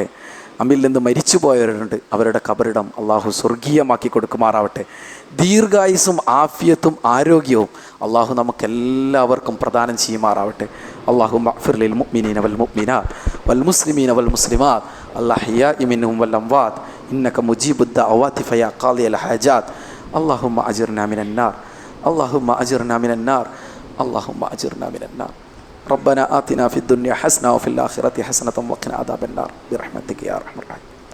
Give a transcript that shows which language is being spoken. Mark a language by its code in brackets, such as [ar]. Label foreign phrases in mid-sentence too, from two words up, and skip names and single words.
[ml] നമ്മിൽ നിന്ന് മരിച്ചുപോയവരുണ്ട്, അവരുടെ ഖബറിടം അള്ളാഹു സ്വർഗീയമാക്കി കൊടുക്കുമാറാവട്ടെ. ദീർഘായുസ്സും ആഫിയത്തും ആരോഗ്യവും അള്ളാഹു നമുക്കെല്ലാവർക്കും പ്രദാനം ചെയ്യുമാറാവട്ടെ. [ar] اللهم اغفر للمؤمنين والمؤمنات والمسلمين والمسلمات الأحياء منهم والأموات إنك مجيب الدعوات فيا قاضي الحاجات. اللهم أجرنا من النار، اللهم أجرنا من النار. اللهم أجرنا من النار. ربنا آتنا في الدنيا حسنة وفي الآخرة حسنة وقنا عذاب النار برحمتك يا أرحم الراحمين.